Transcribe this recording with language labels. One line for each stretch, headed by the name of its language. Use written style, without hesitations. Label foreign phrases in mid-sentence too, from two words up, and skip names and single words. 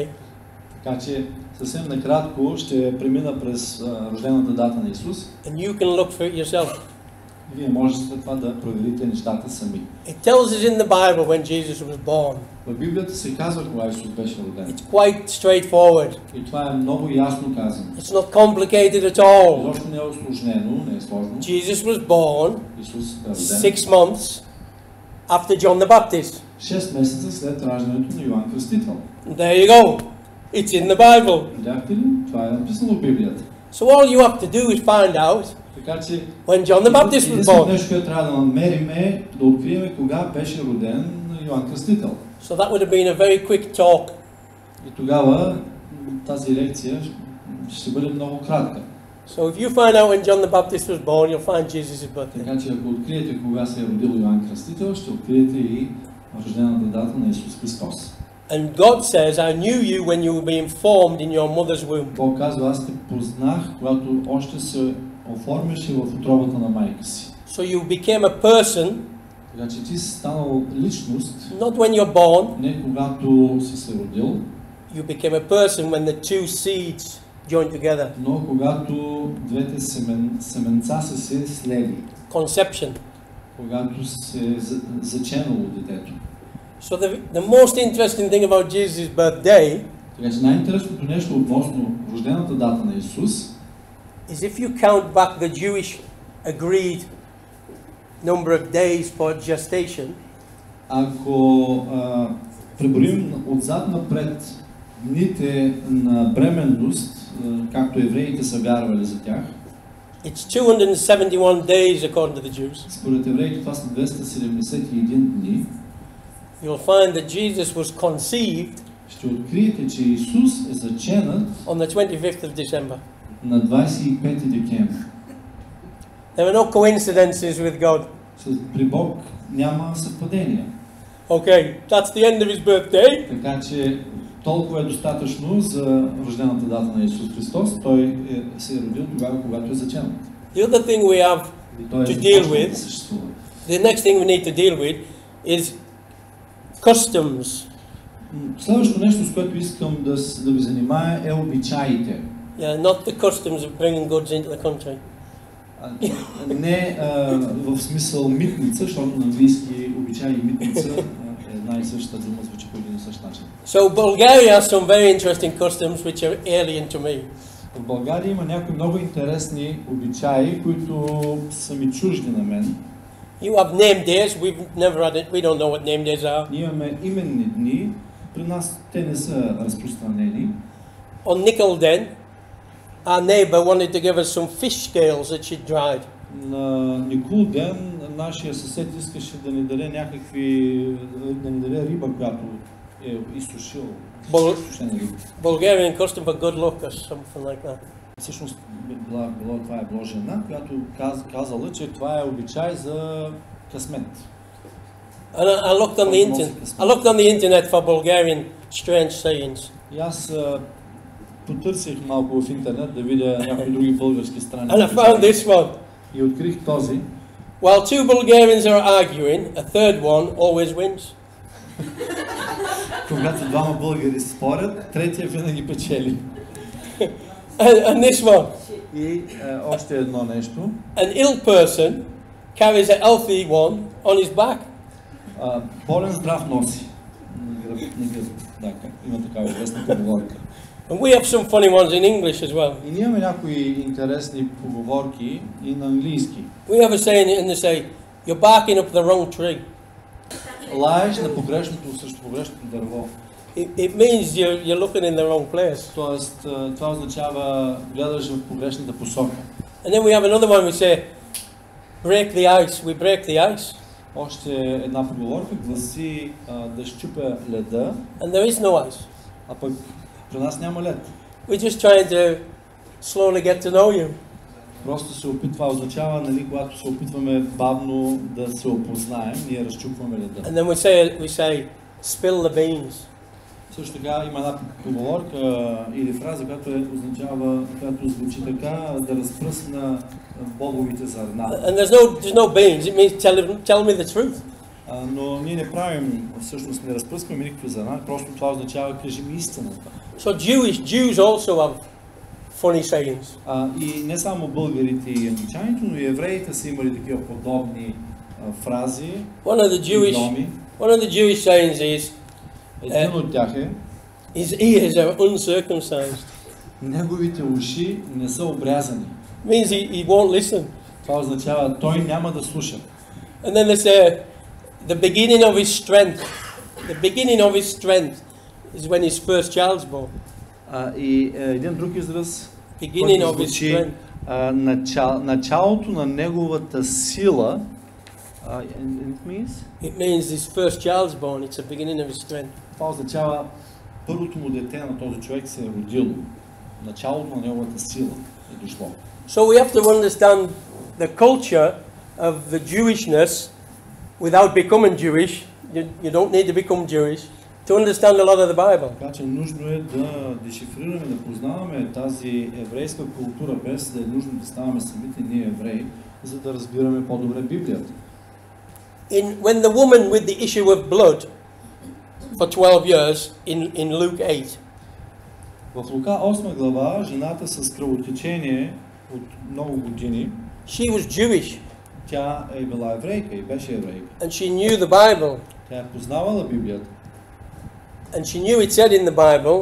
Bulgarian: Така че съвсем накратко ще премина през рождената дата на Исус.
English: And you can look for it yourself.
Bulgarian: Вие можете след това да проверите нещата сами.
English: It tells us in the Bible when Jesus was born.
Bulgarian: В Библията се казва кога Исус беше роден.
English: It's quite straightforward.
Bulgarian: И това е много ясно казано.
English: It's not complicated at all.
Bulgarian: Изобщо не е усложнено, не е сложно.
English: Jesus was born
Bulgarian: Исус е роден
English: 6 months after John the Baptist.
Bulgarian: 6 месеца след раждането на Йоан Кръстител.
English: There you go. It's in the Bible.
Bulgarian: Видяхте ли? Това е написано в Библията.
English: So all you have to do is find out
Bulgarian: Така че
English: when John the Baptist was
Bulgarian: единственото
English: born.
Bulgarian: нещо, което трябва да намерим е да открием кога беше роден Йоан Кръстител.
English: So that would have been a very quick talk.
Bulgarian: И тогава тази лекция ще бъде много кратка.
English: So if you find out when John the Baptist was born, you'll find Jesus' birthday.
Bulgarian: Така че ако откриете кога се е родил Йоан Кръстител, ще откриете и рождената дата на Исус Христос.
English: And God says, I knew you when you were being formed in your mother's womb.
Bulgarian: Бог казва, аз те познах, когато още се оформяше в утробата на майка си.
English: So you became a person,
Bulgarian: Така че ти си станал личност,
English: not when you're born,
Bulgarian: не когато си се родил,
English: you became a person when the two seeds joined together.
Bulgarian: но когато двете семенца са се слели,
English: Conception.
Bulgarian: когато се е заченало детето.
English: So the most interesting thing about Jesus' birthday
Bulgarian: Така че най-интересното нещо относно рождената дата на Исус
English: is if you count back the Jewish agreed number of days for gestation,
Bulgarian: ако преброим отзад напред дните на бременност, както евреите са вярвали за тях,
English: it's 271 days according to the Jews.
Bulgarian: според евреите това са 271 дни.
English: You'll find that Jesus was conceived
Bulgarian: Ще откриете, че Исус е заченат
English: on the 25th of December.
Bulgarian: на 25 декември.
English: There are no coincidences with God.
Bulgarian: При Бог няма съвпадения.
English: Okay, that's the end of his birthday.
Bulgarian: Така че толкова е достатъчно за рождената дата на Исус Христос. Той се е родил тогава, когато е заченат.
English: The other thing we have
Bulgarian: И той
English: to deal with,
Bulgarian: да съществува.
English: the next thing we need to deal with is customs.
Bulgarian: Следващото нещо, с което искам да ви занимая, е обичаите.
English: Yeah, not the customs of bringing goods into the country.
Bulgarian: Не в смисъл митница, защото на английски обичай и митница е една и съща дума, звучи по един и същ начин.
English: So Bulgaria has some very interesting customs which are alien to me.
Bulgarian: В България има някои много интересни обичаи, които са ми чужди на мен.
English: You have name days. We've never had it. We don't know what name days are.
Bulgarian: Ние имаме именни дни, при нас те не са разпространени.
English: On Nickel Den, our neighbour wanted to give us some fish scales that she'd dried.
Bulgarian: На Никул ден нашия съсед искаше да ни даде да ни даде риба, която е изсушил.
English: Bulgarian custom for good luck or something like that.
Bulgarian: Всъщност това е било жена, която казала, че това е обичай за късмет.
English: And I looked on the internet for Bulgarian strange sayings.
Bulgarian: И аз потърсих малко в интернет да видя някои други български страни.
English: And I found this one.
Bulgarian: И открих този.
English: While two Bulgarians are arguing, a third one always wins.
Bulgarian: Когато двама българи спорят, третия винаги печели.
English: And this one.
Bulgarian: И още едно нещо.
English: An ill person carries a healthy one on his back.
Bulgarian: Болен здрав носи. Да, има такава известна поговорка.
English: And we have some funny ones in English as well.
Bulgarian: И ние имаме някои интересни поговорки и на английски.
English: We have a saying and they say, you're barking up the wrong tree.
Bulgarian: Лаеш на срещу погрешното дърво.
English: It means you're looking in the wrong place.
Bulgarian: Тоест, това означава гледаш в погрешната посока.
English: And then we have another one we say, break the ice. We break the ice.
Bulgarian: Още една поговорка гласи да щупя леда.
English: And there is no ice.
Bulgarian: А пък при нас няма лед.
English: We're just trying to slowly get to know you.
Bulgarian: Просто се опитва, означава, нали, когато се опитваме бавно да се опознаем, ние разчупваме леда.
English: And then we say, spill the beans.
Bulgarian: Също така има една поговорка или фраза, която означава, която звучи така, да разпръсна боговите зърна.
English: And there's no beans. It means tell me the truth.
Bulgarian: Но ние не правим, всъщност не разпръскваме никакви зърна, просто това означава кажи ми истината.
English: So Jews also have funny sayings.
Bulgarian: И не само българите и англичаните, но и евреите са имали такива подобни фрази.
English: One of the Jewish sayings is
Bulgarian: един от тях е
English: his ears are uncircumcised.
Bulgarian: Неговите уши не са обрязани.
English: Means he won't listen.
Bulgarian: Това означава той няма да слуша.
English: And then they say the beginning of his strength. The beginning of his strength is when his first child's born.
Bulgarian: И един друг израз,
English: Beginning of his
Bulgarian: звучи началото на неговата сила.
English: It means his first child's born. It's the beginning of his strength.
Bulgarian: Това означава първото му дете на този човек се е родило. Началото на неговата сила е дошло.
English: So we have to understand the culture of the Jewishness without becoming Jewish. You don't need to become Jewish to understand a lot of the Bible.
Bulgarian: Така че нужно е да дешифрираме, да познаваме тази еврейска култура, без да е нужно да ставаме самите ние евреи, за да разбираме по-добре Библията.
English: When the woman with the issue of blood for 12 years in Luke 8.
Bulgarian: В Лука 8 глава, жената с кръвотечение от много години,
English: she was Jewish.
Bulgarian: Тя е била еврейка и беше еврейка.
English: And she knew the Bible.
Bulgarian: Тя е познавала Библията.
English: And she knew it said in the Bible.